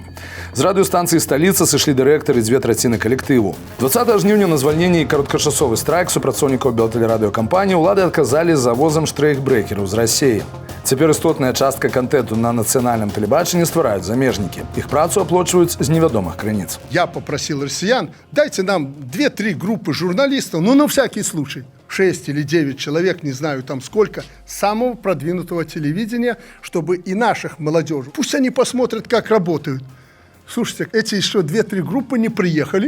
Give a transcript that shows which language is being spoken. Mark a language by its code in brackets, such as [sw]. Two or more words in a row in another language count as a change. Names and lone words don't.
[be] З радыёстанцыі «Сталіца» сышлі дырэктары 2/3 калектыву. 20 жніўня на звальненне і кароткачасовы страйк супрацоўнікаў белтэлерадыёкампаніі ўлады адказалі завозам штрейхбрэкераў з Расіі. Цяпер істотная частка контенту на нацыянальным тэлебачанні ствараюць замежнікі. Іх працу аплочваюць з невядомых крыніц. [ru] Я попросил россиян, дайте нам 2-3 группы журналистов, ну на всякий случай. 6 или 9 человек, не знаю там сколько, самого продвинутого телевидения, чтобы и наших молодежи. Пусть они посмотрят, как работают. Слушайте, эти еще 2-3 группы не приехали.